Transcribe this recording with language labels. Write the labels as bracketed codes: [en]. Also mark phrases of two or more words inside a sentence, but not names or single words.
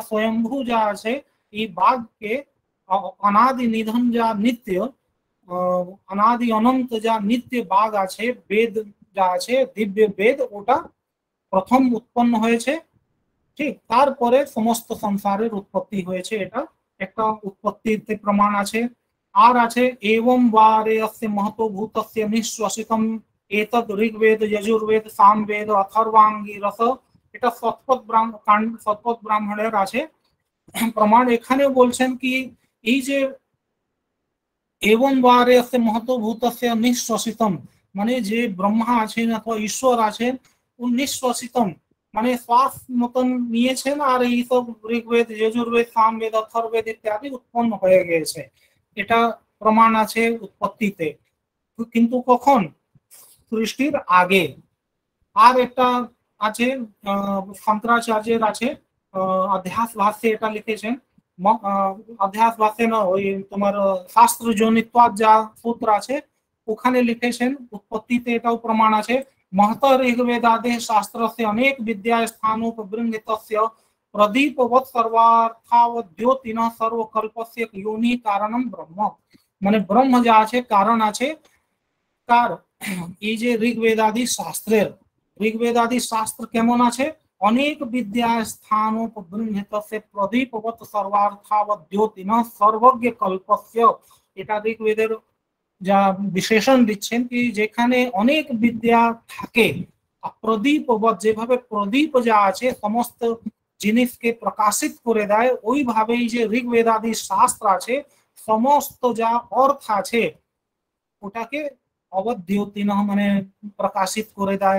[bn] স্বয়ংভূ যা আছে এই বাঘকে অনাদি নিধন যা নিত্য, অনাদি অনন্ত যা নিত্য বাঘ আছে, বেদ যা আছে দিব্য বেদ, ওটা প্রথম উৎপন্ন হয়েছে। ঠিক তারপরে সমস্ত সংসারের উৎপত্তি হয়েছে, এটা একটা উৎপত্তিতে প্রমাণ আছে। আর আছে [sa] एवं वारे अस्य महतो भूतस्य निश्वसितम एतद ऋग्वेद यजुर्वेद सामवेद अथर्वांगिरस। [bn] এটা শতপথ ব্রাহ্মণের আছে প্রমাণ। এখানে বলছেন কি এই যে [sa] एवं वारे अस्य महतो भूतस्य निश्वसितम, [bn] মানে যে ব্রহ্মা আছেন অথবা ঈশ্বর আছেন, নিশ্বাসিতম মানে শ্বাস মতন নিয়েছেন, আর এই সব ঋগ্বেদ যজুর্বেদ সামবেদ অথর্বেদ ইত্যাদি উৎপন্ন হয়ে গেছে, এটা প্রমাণ আছে উৎপত্তিতে। কিন্তু কখন? সৃষ্টির আগে। আর একটা আছে শঙ্করাচার্যের আছে অধ্যাস ভাষ্যে এটা লিখেছেন, অধ্যাস ভাষ্যে না, ওই তোমার শাস্ত্র জনিত্বাদ যা সূত্র আছে ওখানে লিখেছেন উৎপত্তিতে এটাও প্রমাণ আছে। [sa] महतः ऋग्वेदादि शास्त्रस्य अनेक विद्या स्थानोपबृंहितस्य प्रदीपवत् सर्वार्थावद्योतिनः सर्वकल्पस्य योनि कारणम ब्रह्म। [bn] মানে ব্রহ্ম যা আছে কারণ আছে কার? এই যে ঋগ্বেদাদি শাস্ত্রের, ঋগ্বেদাদি শাস্ত্র কেমন আছে? [sa] অনেক বিদ্যা স্থানোপবৃংহিতस्य প্রদীপবৎ সর্বার্থাবদ্যোতিনः সর্বজ্ঞ কল্পস্য। [bn] এটা ঋগ্বেদের যা বিশেষণ দিচ্ছেন কি যেখানে অনেক বিদ্যা থাকে, প্রদীপ, যেভাবে প্রদীপ যা আছে সমস্ত জিনিসকে প্রকাশিত করে দেয়, ওইভাবেই যে ঋগ্বেদাদি শাস্ত্র আছে সমস্ত যা অর্থ আছে ওটাকে অবদ্যোতিন মানে প্রকাশিত করে দেয়।